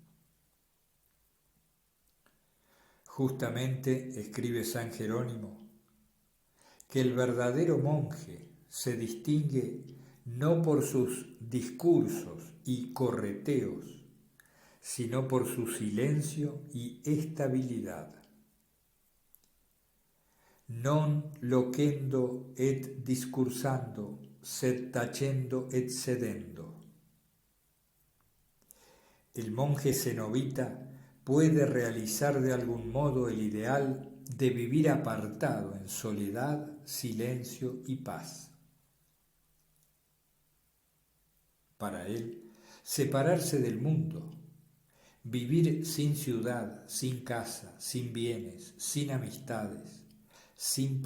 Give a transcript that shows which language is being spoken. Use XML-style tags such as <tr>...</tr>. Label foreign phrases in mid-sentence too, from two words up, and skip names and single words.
<es>Justamente, escribe San Jerónimo, que el verdadero monje se distingue no por sus discursos y correteos, sino por su silencio y estabilidad.</es> <la>Non locendo et discursando, sed tacendo et sedendo.</la> <es>El monje cenobita puede realizar de algún modo el ideal de vivir apartado en soledad, silencio y paz. Para él, separarse del mundo, vivir sin ciudad, sin casa, sin bienes, sin amistades, sin</es>